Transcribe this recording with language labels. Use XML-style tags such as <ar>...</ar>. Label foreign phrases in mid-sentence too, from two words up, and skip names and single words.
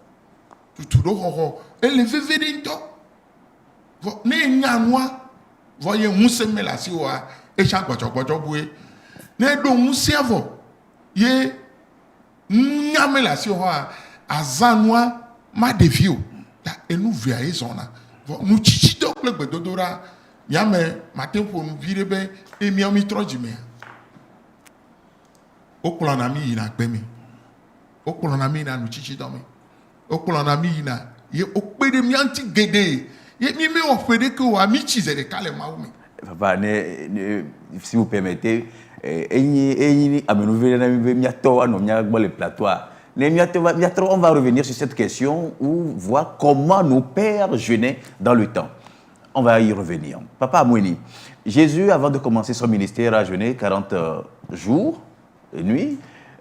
<ee>ele veve ɖe ŋutɔ vɔ ne enya nua vɔ ye ŋusẽ me le asiwoa etsã gbɔdzɔgbɔdzɔ bue ne ɖo ŋusẽa vɔ ye nunya me le asiwoa azã nua ma ɖevi o ta enu via ye zɔna vɔ nutsitsitɔ kple gbedodoɖa miame mate ƒo nu vi ɖe be emiawo mi trɔ dzimea wokplɔna mi yina gbe me wokplɔna mi yina nutsitsitɔ me wokplɔna mi yina ye wokpe ɖe mía ŋuti geɖe ye mi mewɔ ƒe ɖeke o mi tsi ze ɖeka le Mawu me.</ee> <fr>Papa, si vous permettez, le plateau. On va revenir sur cette question ou voir comment nos pères jeûnaient dans le temps. On va y revenir. Papa Amouini, Jésus, avant de commencer son ministère, a jeûné 40 jours et nuits.</fr>